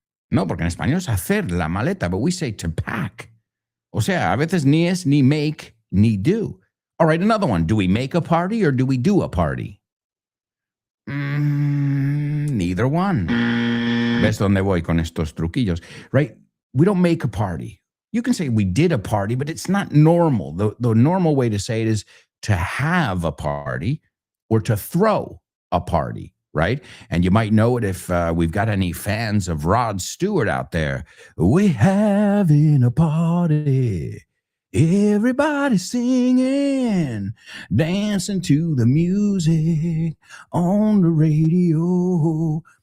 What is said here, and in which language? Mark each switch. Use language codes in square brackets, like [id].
[es] No, porque en español es hacer la maleta, [en] but we say to pack. [es] O sea, a veces ni es ni make ni do. [en] All right, another one. Do we make a party or do we do a party? Neither one. [es] ¿Ves dónde voy con estos truquillos? [en] Right? We don't make a party. You can say we did a party, but it's not normal. The normal way to say it is to have a party or to throw a party, right? And you might know it if we've got any fans of Rod Stewart out there. We're having a party. Everybody singing, dancing to the music on the radio.